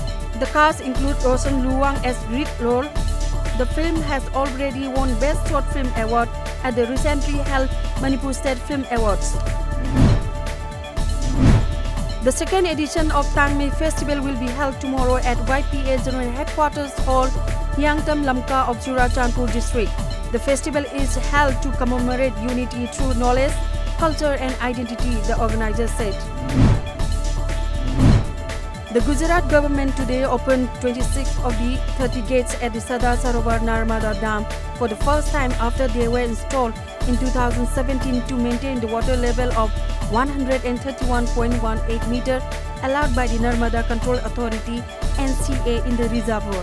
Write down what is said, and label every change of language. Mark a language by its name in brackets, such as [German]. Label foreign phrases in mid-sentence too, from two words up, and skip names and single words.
[English] The cast include Roshan Luwang as lead role. The film has already won Best Short Film Award at the recently held Manipur State Film Awards. The second edition of Tangmei Festival will be held tomorrow at YPA General Headquarters Hall, Yangtam Lamka of Churachandpur district. The festival is held to commemorate unity through knowledge, culture and identity, the organizers said. The Gujarat government today opened 26 of the 30 gates at the Sardar Sarovar Narmada Dam for the first time after they were installed in 2017 to maintain the water level of 131.18 meter allowed by the Narmada Control Authority NCA in the reservoir.